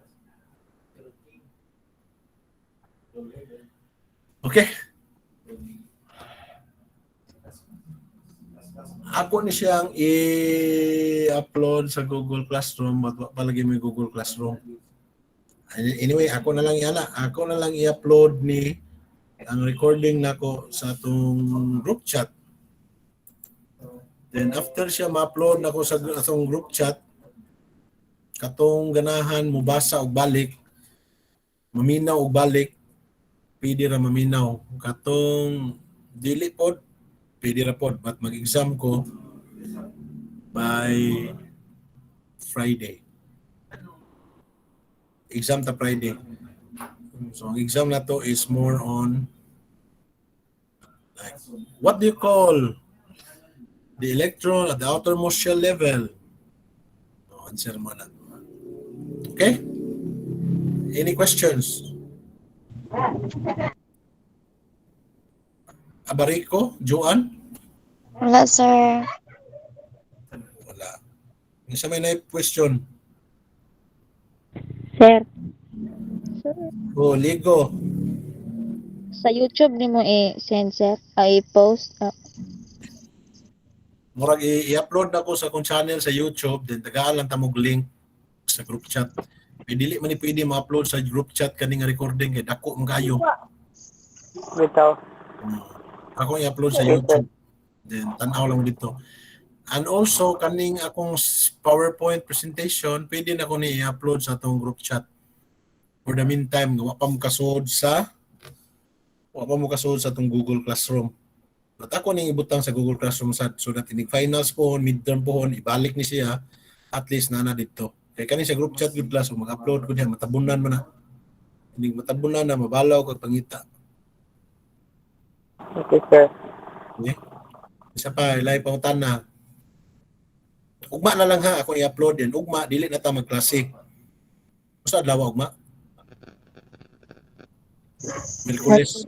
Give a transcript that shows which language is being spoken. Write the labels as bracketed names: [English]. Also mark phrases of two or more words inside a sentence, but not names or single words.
[Cebuano] Okay. Ako ni siyang i-upload sa Google Classroom at palagi may Google Classroom. Anyway, ako na lang i-upload ni ang recording nako sa atong [English] group chat. [Cebuano] Then after siya ma-upload nako sa atong [English] group chat, [Cebuano] katong ganahan mo basa og balik, maminaw og balik, pwede ra maminaw. Katong dili pod, pwede ra pod, but mag-exam ko [English] by Friday. [Cebuano] Exam ta Friday. [English] So [Cebuano] ang exam na to [English] is more on like, what do you call the electron at the outermost shell level? [Cebuano] So, answer mo na. Okay? [English] Any questions? Abarico, Joan? [Cebuano] Wala, sir. Wala. Isa may na-question. Sir, Oh, Ligo. sa YouTube ni mo i-send, sir? I-post? Murag i-upload na ko sa akong channel sa YouTube, then tagaan lang tamog link sa [English] group chat. [Cebuano] May dili man ni pwede ma-upload sa [English] group chat [Cebuano] kaning recording kay dako man kayo. Bitaw. Ako i-upload sa YouTube. Then tan-aw lang mo dito. And also kaning akong [English] PowerPoint presentation, [Cebuano] pwede na ko ni i-upload sa atong [English] group chat. For the meantime, [Cebuano] wa pa mo kasud sa atong Google Classroom. But ako ning ibutang sa Google Classroom [English] so that [Cebuano] inig finals po, midterm po, ibalik ni siya, [English] at least [Cebuano] na dito. Kaya kani sa [English] group chat good class, [Cebuano] mag-upload ko diha, matabunan man na. Inig matabunan na, mabalaw kag pangita. [English] Okay, sir. [Cebuano] Okay? Isa pa, ilay pangutan na. Ugma na lang ha, ako i-upload yan. Ugma, dili na ta magklase. Usa adlaw ugma? Miyerkules.